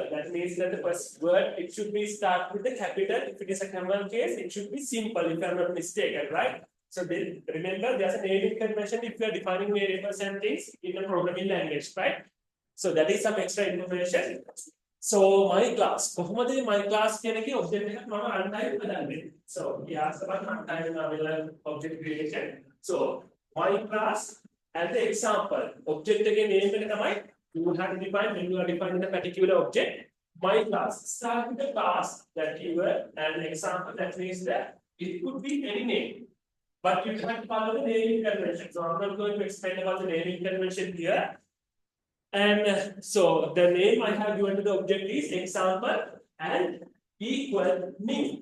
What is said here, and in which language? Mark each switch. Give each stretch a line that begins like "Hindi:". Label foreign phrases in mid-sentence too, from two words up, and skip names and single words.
English: That means that the first word it should be start with the capital. If it is a camel case, it should be simple. If I'm not mistaken, right? So then remember, there's a naming convention if you are defining variables and things in a programming language, right? So that is some extra information. So my class,
Sinhala: කොහොමද
English: my class
Sinhala: කියන එකේ object එකක් මම runtime හදන්නේ.
English: So he asked about runtime object creation. So my class as the example, object එකේ name
Sinhala: එක තමයි
English: you have to define when you are defining a particular object. My class start with the class that keyword and example that means that it could be any name, but you have to follow the naming convention. So I'm not going to explain about the naming convention here. And so the name I have given to the object is example and equal new.